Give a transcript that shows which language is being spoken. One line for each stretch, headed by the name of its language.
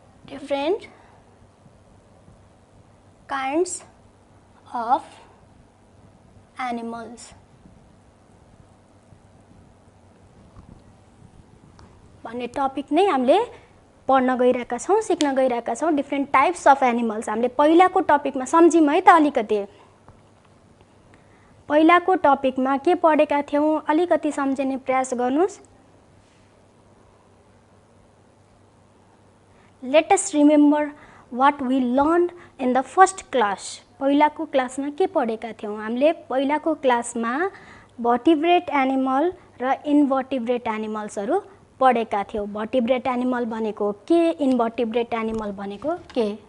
English: different kinds of animals
Nepali: भन्ने topic नै हामीले पढ्न गइरहेका छौँ, सिक्न गइरहेका छौँ।
English: different types of animals
Nepali: हामीले पहिलाको टपिकमा सम्झ्यौँ है त अलिकति। पहिलाको टपिकमा के पढेका थियौँ अलिकति सम्झिने प्रयास गर्नुस्।
English: Let us remember what we learned in the first class.
Nepali: पहिलाको क्लासमा के पढेका थियौँ हामीले? पहिलाको क्लासमा भर्टिब्रेट एनिमल र इन्भर्टिब्रेट एनिमल्सहरू पढेका थियौँ। भर्टिब्रेट एनिमल भनेको के, इन्भर्टिब्रेट एनिमल भनेको के?